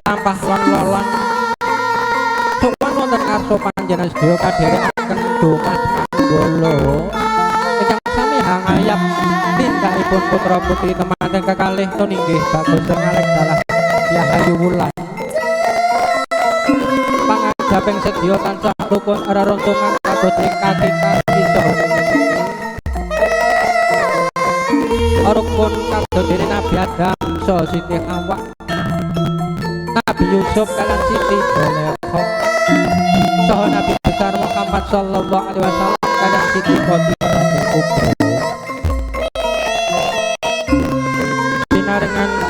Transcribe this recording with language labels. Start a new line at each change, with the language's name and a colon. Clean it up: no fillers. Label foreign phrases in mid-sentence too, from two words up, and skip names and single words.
Javanese: kathah lan sowan wonten ngarsa panjenengan sedaya kadherekaken donga manggala ingkang sami hangayap tindakipun putra putri temanten kekalih nuninggih bagus ngalek dalah Yahayu Wulan pangajaping sedya tansah rukun reruntungan kados kaki-kaki saha rukun kados dene Nabi Adam saha Siti Hawa Nabi Yusuf kalan Siti Zulaikha saha Nabi besar Muhammad
Arabic: sallallahu alaihi wasallam
Javanese: kalan Siti Khadijah Kubra sinarengan